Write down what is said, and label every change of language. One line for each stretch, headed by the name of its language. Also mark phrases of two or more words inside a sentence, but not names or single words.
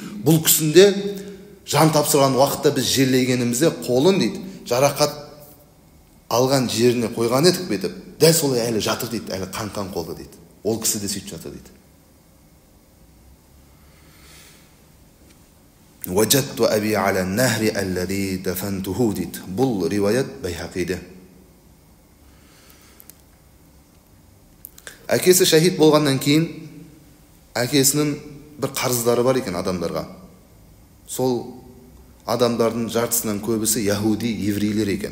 Kazakh: Бұл кісінде жан тапсырған уақытта біз жерлегенімізде қолын дейді жарақат алған жеріне қойған едік бетіп. Дәл солай әлі жатыр дейді, әлі қан қолды дейді. Ол кісі де сөйтіп жатыр дейді.
Arabic: وجدت أبي على النحو الذي دفنته дейді.
Kazakh: Бұл риуаят Байхақиде. Әкесі шәһид болғаннан кейін әкесінің бір қарыздары бар екен адамдарға. Сол адамдардың жартысынан көбісі яһуди, еврейлер екен.